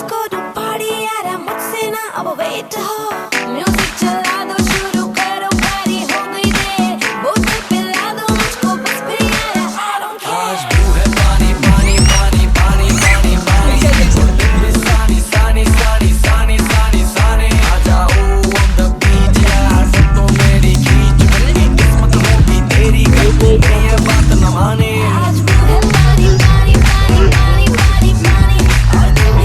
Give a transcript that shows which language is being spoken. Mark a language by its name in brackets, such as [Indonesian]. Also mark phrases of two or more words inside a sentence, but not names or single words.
[English] go to party [Hindi] यार मुझसे ना अब वेट हो म्यूजिक चला दो शुरू करो पार्टी हो गई देर बोतल पिला दो मुझको बस फिर यार [English] I don't care [Hindi] आज तू है पानी पानी पानी पानी पानी पानी और तुम भी सानी सानी सानी सानी सानी सानी आ जाओ [English] on the beach [Hindi] यार फोटो मेरी खींच टूटी किस्मत होगी तेरी कर तूने ये बात न मानी आज दिल है पानी पानी पानी पानी पानी पानी और दिल